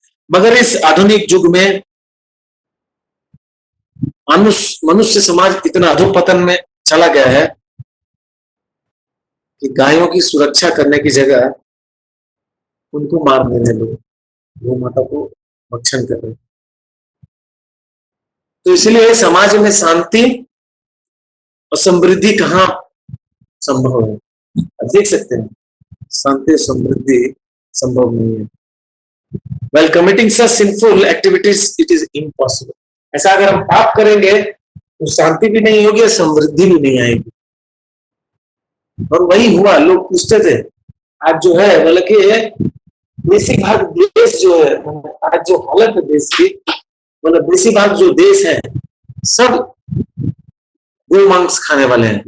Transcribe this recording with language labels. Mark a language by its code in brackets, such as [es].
[hi] मगर इस आधुनिक युग में मनुष्य समाज इतना अधोपतन में चला गया है कि गायों की सुरक्षा करने की जगह उनको मार देने लोग गौ माता को भक्षण कर रहे। तो इसलिए समाज में शांति और समृद्धि कहाँ संभव है? आप देख सकते हैं शांति और समृद्धि संभव नहीं है। [en] While committing such sinful activities, it is impossible. [hi] ऐसा अगर हम पाप करेंगे तो शांति भी नहीं होगी और समृद्धि भी नहीं आएगी। और वही हुआ, लोग पूछते थे आज जो है बल्कि देसी भाग देश जो है, आज जो हालत है देश की, मतलब देसी भाग जो देश है सब गो मांस खाने वाले हैं।